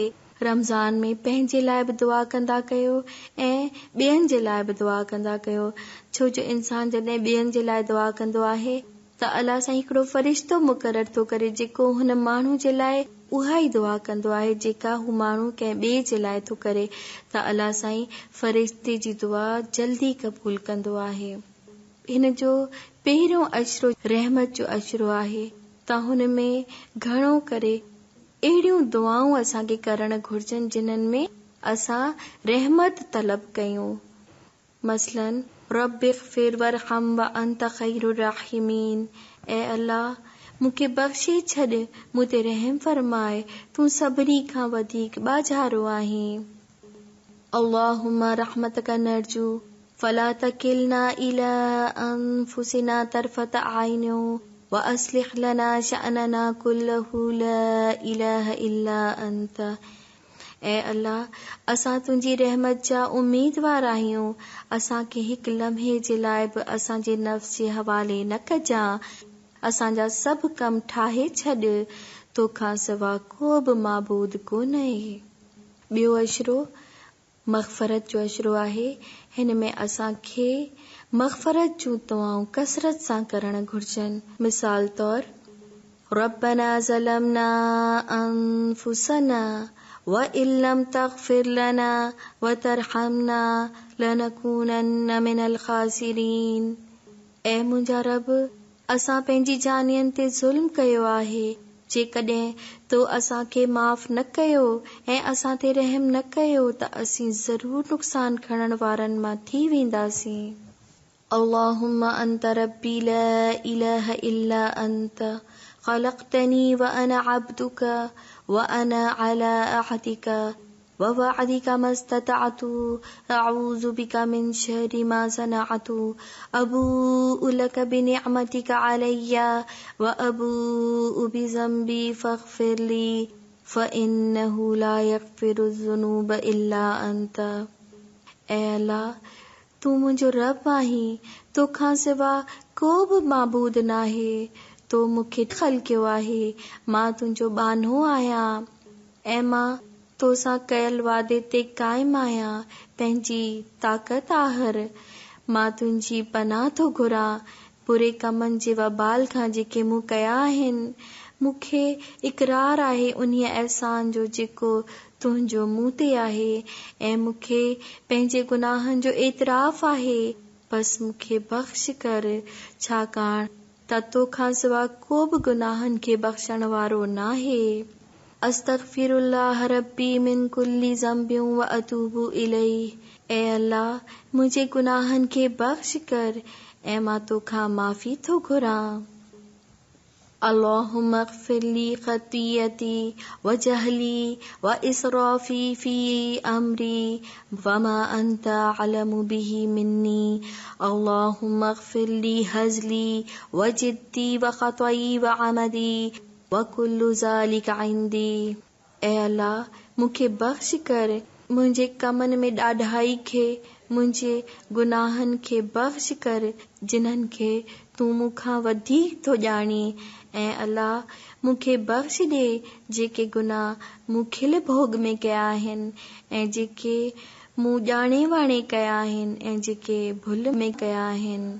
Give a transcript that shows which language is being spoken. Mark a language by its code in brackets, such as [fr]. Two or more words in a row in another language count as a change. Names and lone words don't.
[sd] रमज़ान में पंहिंजे लाइ बि दुआ कंदा कयो ऐं ॿियनि जे लाइ बि दुआ कंदा कयो, छो जो इंसान जॾहिं ॿियनि जे लाइ दुआ कंदो आहे त अल्लाह साईं हिकिड़ो फ़रिश्तो मुक़ररु थो करे जेको हुन माण्हू जे लाइ उहा ई दुआ कंदो आहे जेका हू माण्हू कंहिं ॿिए जे लाइ थो करे, त अल्लाह साईं फ़रिश्ते जी दुआ जल्दी क़बूल कंदो आहे। हिन जो पहिरियों अशरो रहमत जो अशरो आहे त हुन में घणो करे अहिड़ियूं दुआऊं असांखे करणु घुर्जनि जिन्हनि में असां रहमत तलब कयूं। मसलन [ar] رب اغفر وارحم وأنت خير الراحمين, [sd] ऐ अल्लाह मूंखे बख़्शे छॾ, मूं ते रहम फरमाए, तूं सभिनी खां वधीक ॿाझारो आहीं। [ar] اللهم رحمتك نرجو فلا تكلنا إلى أنفسنا طرفة عين وأصلح لنا شأننا كله لا إله إلا أنت. [sd] ऐ अल्लाह, असां तुंहिंजी रहमत जा उम्मीदवार आहियूं, असांखे हिकु लम्हे जे लाइ बि असांजे नफ़्स जे हवाले न कजां, असांजा सभु कम ठाहे छॾ, तोखां सवा को बि माबूद कोन्हे। ॿियो अशरो मग़फ़रत जो अशरो आहे। हिन में असांखे मग़फ़रत जूं दुआऊं कसरत सां करणु घुर्जनि। मिसाल तौर [ar] ربنا ظلمنا أنفسنا وإن لم تغفر لنا وترحمنا لنكونن من الخاسرين. [sd] ऐ मुंहिंजा रब, असां पंहिंजी जानियुनि ते ज़ुल्म कयो आहे, जेकॾहिं तो असांखे माफ़ न कयो ऐं असां ते रहम न कयो त असीं ज़रूर नुक़सान खणण वारनि मां थी वेंदासीं। [ar] اللهم أنت ربي لا إله إلا أنت خلقتني وأنا عبدك وأنا على عهدك ووعدك ما استطعت أعوذ بك من شر ما صنعت أبوء لك بنعمتك علي وأبوء بذنبي فاغفر لي فإنه لا يغفر الذنوب إلا أنت. [sd] ऐ अल्लाह, तू मुंहिंजो रब आहीं, तोखां सिवा को बि माबूद नाहे। तो मूंखे ख़लक़ियो आहे, मां तुंहिंजो बानो आहियां ऐं मां तोसां कयल वादे ते क़ाइम आहियां। पंहिंजी ताक़त आहर मां तुंहिंजी पनाह थो घुरां बुरे कमनि जे वबाल खां जेके मूं कया आहिनि। मूंखे इक़रार आहे उन्हीअ अहसान जो जेको तुंहिंजो मूं ते आहे ऐं मूंखे पंहिंजे गुनाहनि जो एतिराफ़ आहे। बस मूंखे बख़्श कर, छाकाणि त तोखां सिवा को बि गुनाहनि खे बख़्शण वारो नाहे। [ar] أستغفر الله ربي من كل ذنب وأتوب إليه. [sd] ऐ अल्लाह, मुंहिंजे गुनाहनि खे बख़्श कर ऐं मां तोखां माफ़ी थो घुरां। [ar] اللهم اغفر لي خطيئتي وجهلي وإسرافي في أمري وما أنت أعلم به مني. اللهم اغفر لي هزلي وجدي وخطئي وعمدي وكل ذلك عندي. [sd] ऐ अल्लाह, मूंखे बख़्श कर मुंहिंजे कमनि में ॾाढाई खे, मुंहिंजे गुनाहनि खे बख़्श कर जिन्हनि खे तूं मूंखां वधीक थो ॼाणी। ऐं अल्लाह, मूंखे बख़्श ॾे जेके गुनाह मूं खिल भोग में कया आहिनि ऐं जेके मूं ॼाणे वाणे कया आहिनि ऐं जेके भुल में कया आहिनि।